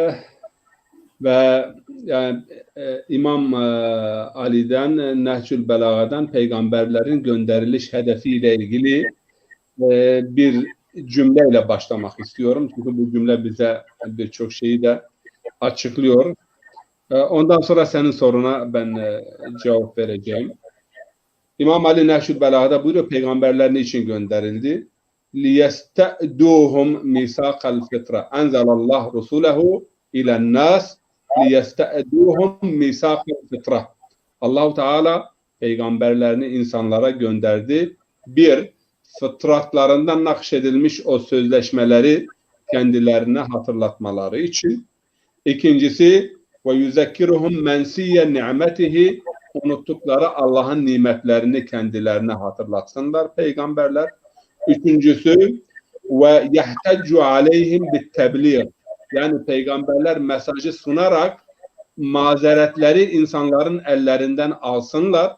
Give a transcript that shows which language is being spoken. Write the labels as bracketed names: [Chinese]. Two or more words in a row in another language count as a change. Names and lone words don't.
[Turkish] Ve yani İmam Ali'den, Nehcül Belaga'dan peygamberlerin gönderiliş hedefiyle ilgili bir cümleyle başlamak istiyorum. Çünkü bu cümle bize birçok şeyi de açıklıyor. Ondan sonra senin soruna ben cevap vereceğim. İmam Ali Nehcül Belaga'da buyuruyor, peygamberler niçin gönderildi? [Arabic] لِيَسْتَأْدُوهُمْ مِيثَاقَ الْفِطْرَةِ أَنْزَلَ اللّٰهُ رُسُولَهُ إِلَى النَّاسِ لِيَسْتَأْدُوهُمْ مِيثَاقَ الْفِطْرَةِ [Turkish] Allah-u Teala peygamberlerini insanlara gönderdi. Bir, fıtratlarından nakşedilmiş o sözleşmeleri kendilerine hatırlatmaları için. İkincisi, [Arabic] وَيُذَكِّرُهُمْ مَنْسِيَّ نِعْمَتِهِ [Turkish] unuttukları Allah'ın nimetlerini kendilerine hatırlatsınlar peygamberler. Üçüncüsü, [Arabic] ويحتجوا عليهم بالتبليغ, [Turkish] yani peygamberler mesajı sunarak mazeretleri insanların ellerinden alsınlar.